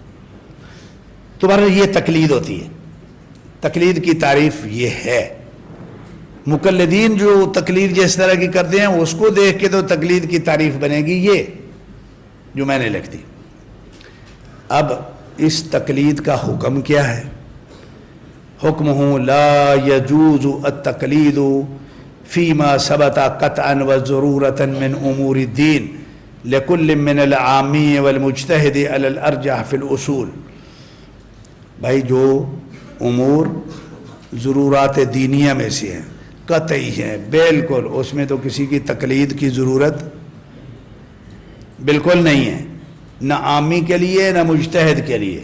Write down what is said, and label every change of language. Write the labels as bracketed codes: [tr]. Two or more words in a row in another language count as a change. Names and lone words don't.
[ur] تمہارا یہ تقلید ہوتی ہے. تقلید کی تعریف یہ ہے. مقلدین جو تقلید جس طرح کی کرتے ہیں اس کو دیکھ کے تو تقلید کی تعریف بنے گی یہ جو میں نے لکھ دی. اب اس تقلید کا حکم کیا ہے؟ [ar] حکمہ لا یجوز التقلید فیما ثبت قطعا وضرورتا من امور الدین لکل من العامی والمجتہد علی الارجح فی الاصول. [ur] بھائی جو امور ضرورات دینیہ میں سے ہیں، قطعی ہیں بالکل، اس میں تو کسی کی تقلید کی ضرورت بالکل نہیں ہے، نہ عامی کے لیے نہ مجتہد کے لیے.